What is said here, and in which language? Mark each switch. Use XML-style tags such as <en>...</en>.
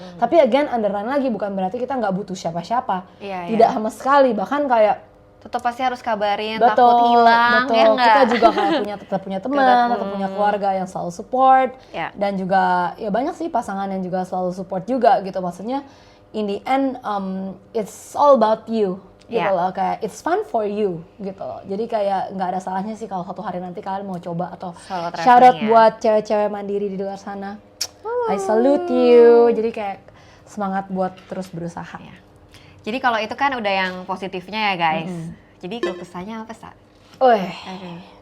<id>Tapi</id> <en>again</en> <id>underline lagi bukan berarti kita nggak butuh siapa-siapa. Iya, Tidak sama sekali, bahkan kayak tetap pasti harus kabarin, betul, takut hilang, betul. ya nggak? Kita juga kayak tetap punya teman, tetap punya keluarga yang selalu support, Ya. dan juga ya banyak sih pasangan yang juga selalu support juga gitu. Maksudnya</id> <en>in the end it's all about you gitu</en> <id>Ya. loh, kayak</id> <en>it's fun for you</en> <id>gitu loh. Jadi kayak nggak ada salahnya sih kalau suatu hari nanti kalian mau coba atau Selalu</id> <en>shout out</en> <id>traveling ya. buat cewek-cewek mandiri di luar sana.</id> <en>I salute you.</en> <id>Jadi kayak semangat buat terus berusaha. Ya. Jadi kalau itu kan udah yang positifnya ya guys. Jadi keluh kesahnya apa, Sa? Aduh.</id>